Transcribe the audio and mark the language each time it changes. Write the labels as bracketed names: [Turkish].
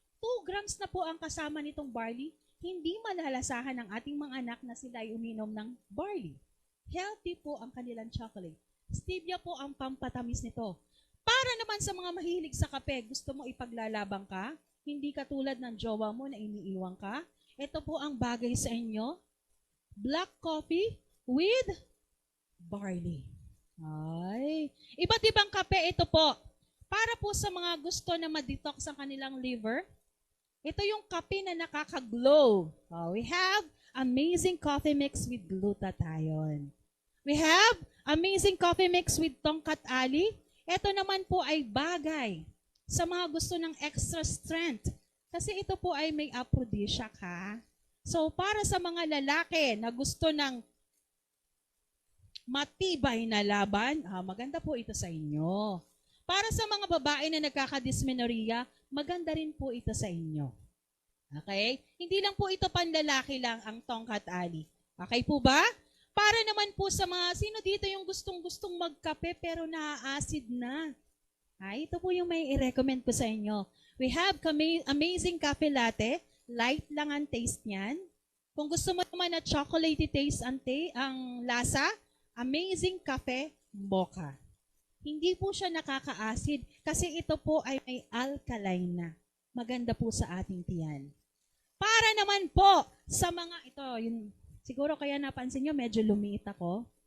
[Filipino] 2 grams na po ang kasama nitong barley. Hindi malalasahan ng ating mga anak na sila ay uminom ng barley. Healthy po ang kanilang chocolate. Stevia po ang pampatamis nito. Para naman sa mga mahilig sa kape, gusto mo ipaglalabang ka, hindi katulad ng jowa mo na iniiwan ka, ito po ang bagay sa inyo. [English] Black coffee with barley. [Filipino] Ay, iba't ibang kape ito po. Para po sa mga gusto na ma-detox ang kanilang liver, ito yung kape na nakaka-glow. [English] We have amazing coffee mix with glutathione. We have amazing coffee mix with tongkat ali. [Filipino] Ito naman po ay bagay sa mga gusto ng extra strength. Kasi ito po ay may aphrodisiac ha. So para sa mga lalaki na gusto ng matibay na laban, maganda po ito sa inyo. Para sa mga babae na nagkakadysmenorrhea, maganda rin po ito sa inyo. Okay? Hindi lang po ito panlalaki lang ang tongkat ali. Okay po ba? Para naman po sa mga, sino dito yung gustong-gustong magkape pero naa-acid na? Ito po yung may i-recommend ko sa inyo. [English] We have amazing cafe latte. [Filipino] Light lang ang taste niyan. Kung gusto mo naman na chocolatey taste ang lasa, amazing cafe mocha. Hindi po siya nakaka-acid kasi ito po ay may alkaline na. Maganda po sa ating tiyan. Para naman po sa mga ito, yun, siguro kaya napansin nyo, medyo lumiit ako.